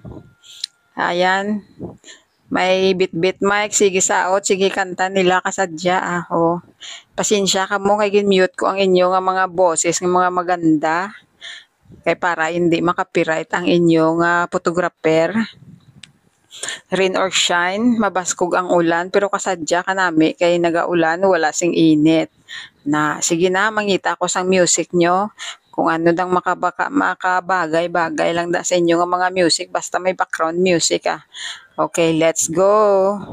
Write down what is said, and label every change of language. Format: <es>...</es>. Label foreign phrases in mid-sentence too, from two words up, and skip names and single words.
<hil>Ayan. May bit-bit mic, sige saot, sige kanta nila kasadya. Pasensya ka mo kay gin-mute ko ang inyo nga mga boses</hil> <tl>ng mga maganda.</tl> <hil>Kay para hindi makapiright ang inyong photographer.</hil> <en>Rain or shine,</en> <hil>mabaskog ang ulan pero kasadya kanami kay nagaulan wala sing init. Na sige na mangita ako sang music nyo. Kung ano dang makabagay-bagay lang da sa inyo nga mga music basta may</hil> <en>background music Okay, let's go.</en>